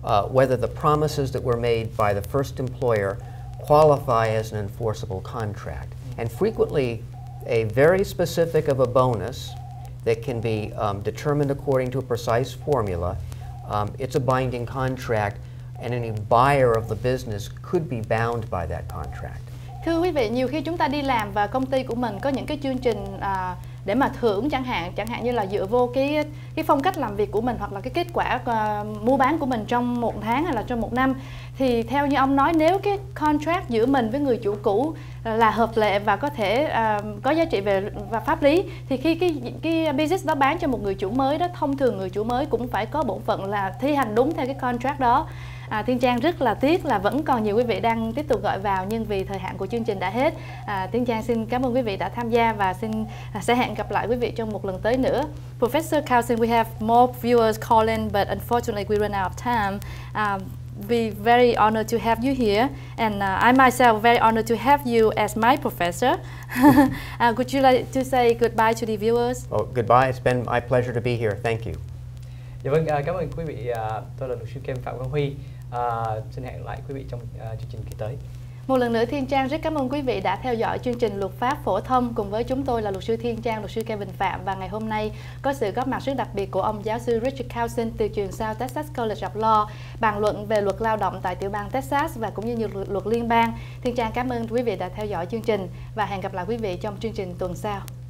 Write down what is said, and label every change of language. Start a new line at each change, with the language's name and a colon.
English: whether the promises that were made by the first employer qualify as an enforceable contract. And frequently, a very specific of a bonus that can be determined according to a precise formula, it's a binding contract, and any buyer of the business could be bound by that contract.
Vietnamese: Thưa quý vị, nhiều khi chúng ta đi làm và công ty của mình có những cái chương trình để mà thưởng chẳng hạn như là dựa vô cái phong cách làm việc của mình hoặc là cái kết quả mua bán của mình trong một tháng hay là trong một năm, thì theo như ông nói, nếu cái contract giữa mình với người chủ cũ là hợp lệ và có thể có giá trị về và pháp lý, thì khi cái business đó bán cho một người chủ mới đó, thông thường người chủ mới cũng phải có bổn phận là thi hành đúng theo cái contract đó. Thiên Trang rất là tiếc là vẫn còn nhiều quý vị đang tiếp tục gọi vào, nhưng vì thời hạn của chương trình đã hết. Thiên Trang xin cảm ơn quý vị đã tham gia và sẽ hẹn gặp lại quý vị trong một lần tới nữa.
English: Professor Carlson, we have more viewers calling, but unfortunately we run out of time. We're very honored to have you here, and I myself very honored to have you as my professor. Would you like to say goodbye to the viewers? Oh, goodbye. It's been my pleasure to be here. Thank you.
Vietnamese: Dạ vâng, cảm ơn quý vị. Tôi là luật sư Kem Phạm Quang Huy. Xin hẹn lại quý vị trong chương trình kỳ tới. Một lần nữa, Thiên Trang rất cảm ơn quý vị đã theo dõi chương trình Luật pháp phổ thông cùng với chúng tôi là luật sư Thiên Trang, luật sư Kevin Phạm, và ngày hôm nay có sự góp mặt rất đặc biệt của ông giáo sư Richard Carlson từ trường South Texas College of Law, bàn luận về luật lao động tại tiểu bang Texas và cũng như nhiều luật liên bang. Thiên Trang cảm ơn quý vị đã theo dõi chương trình và hẹn gặp lại quý vị trong chương trình tuần sau.